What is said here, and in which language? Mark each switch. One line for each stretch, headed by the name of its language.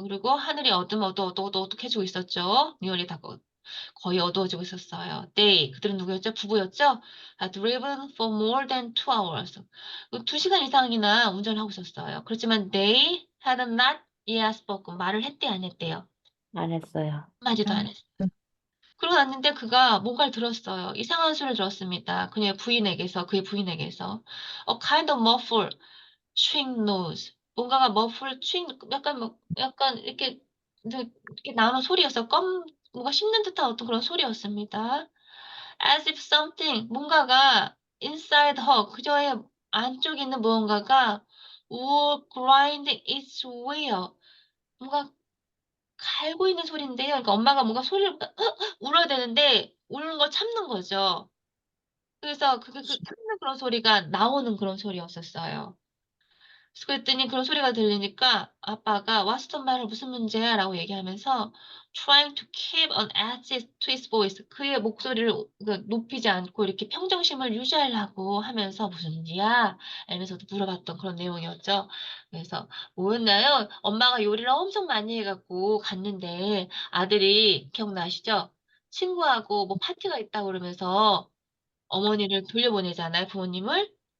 Korean: 그리고 하늘이 어둑해지고 있었죠.
English: nearly dark.
Korean: 거의 어두워지고 있었어요. They, 그들은 누구였죠? 부부였죠?
English: Had driven for more than 2 hours.
Korean: 2시간 이상이나 운전을 하고 있었어요. 그렇지만
English: they had not yet spoken.
Korean: 말을 했대, 안 했대요? 안 했어요. 한마디도 안 했어요. 그러고 났는데 그가 뭔가를 들었어요. 이상한 소리를 들었습니다. 그의 부인에게서.
English: A kind of muffled chewing noise.
Korean: 뭔가가
English: muffled chewing,
Korean: 약간 이렇게 나오는 소리였어. 뭔가 씹는 듯한 어떤 그런 소리였습니다.
English: As if something,
Korean: 뭔가가
English: inside her,
Korean: 그저의 안쪽에 있는 무언가가
English: were grinding its way out.
Korean: 뭔가 갈고 있는 소리인데요. 그러니까 엄마가 뭔가 소리를 울어야 되는데 우는 걸 참는 거죠. 그래서 그게 참는 그런 소리가 나오는 그런 소리였었어요. 그랬더니 그런 소리가 들리니까 아빠가
English: What's the matter?
Korean: 무슨 문제야? 라고 얘기하면서
English: trying to keep an edge to his voice.
Korean: 그의 목소리를 높이지 않고 이렇게 평정심을 유지하려고 하면서 무슨 일이야? 하면서 물어봤던 그런 내용이었죠. 그래서 뭐였나요? 엄마가 요리를 엄청 많이 해갖고 갔는데 아들이 기억나시죠? 친구하고 뭐 파티가 있다고 그러면서 어머니를 돌려보내잖아요, 부모님을.